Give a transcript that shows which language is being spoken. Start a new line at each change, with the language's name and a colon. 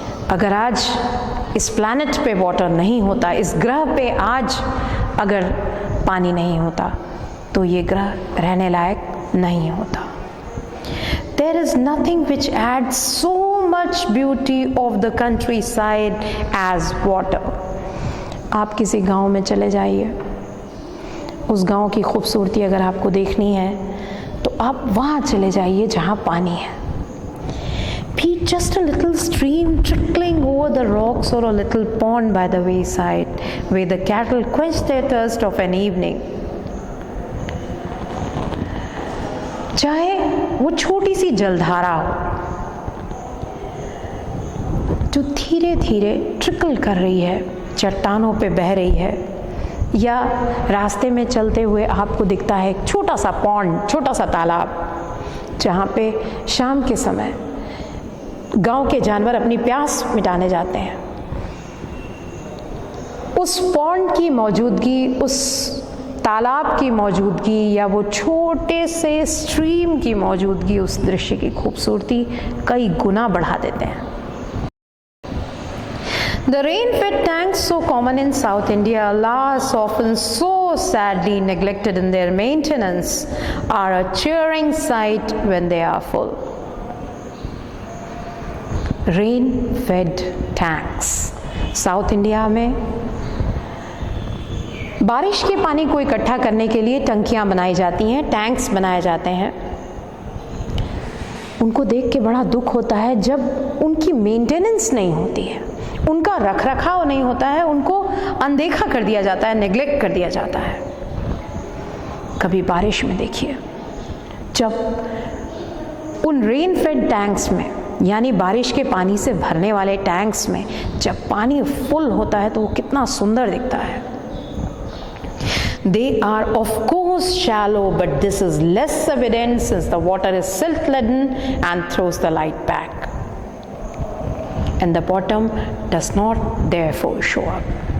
Hindi: अगर आज इस प्लैनेट पे वाटर नहीं होता, इस ग्रह पे आज अगर पानी नहीं होता, तो ये ग्रह रहने लायक नहीं होता।
English: There is nothing which adds so much beauty of the countryside as water.
Hindi: आप किसी गांव में चले जाइए, उस गांव की खूबसूरती अगर आपको देखनी है तो आप वहाँ चले जाइए जहाँ पानी है।
English: Be just a little stream trickling over the rocks or a little pond by the wayside where the cattle quench their thirst of an evening.
Hindi: चाहे वो छोटी सी जलधारा हो जो धीरे धीरे ट्रिकल कर रही है, चट्टानों पे बह रही है, या रास्ते में चलते हुए आपको दिखता है एक छोटा सा पॉन्ड, छोटा सा तालाब जहाँ पे शाम के समय गांव के जानवर अपनी प्यास मिटाने जाते हैं। उस पॉन्ड की मौजूदगी, उस तालाब की मौजूदगी, या वो छोटे से स्ट्रीम की मौजूदगी उस दृश्य की खूबसूरती कई गुना बढ़ा देते हैं।
English: The rain-fed tanks, so common in South India, alas often so sadly neglected in their maintenance, are a cheering sight when they are full. Rain-fed tanks.
Hindi: South India में बारिश के पानी को इकट्ठा करने के लिए टंकियां बनाई जाती हैं, टैंक्स बनाए जाते हैं। उनको देख के बड़ा दुख होता है जब उनकी मेंटेनेंस नहीं होती है, उनका रखरखाव नहीं होता है, उनको अनदेखा कर दिया जाता है, नेग्लेक्ट कर दिया जाता है। कभी बारिश में देखिए, जब उन रेन फेड टैंक्स में, यानी बारिश के पानी से भरने वाले टैंक्स में जब पानी फुल होता है तो वो कितना सुंदर दिखता है।
English: They are of course shallow, but this is less evident since the water is silt-laden and throws the light back, and the bottom does not therefore show up.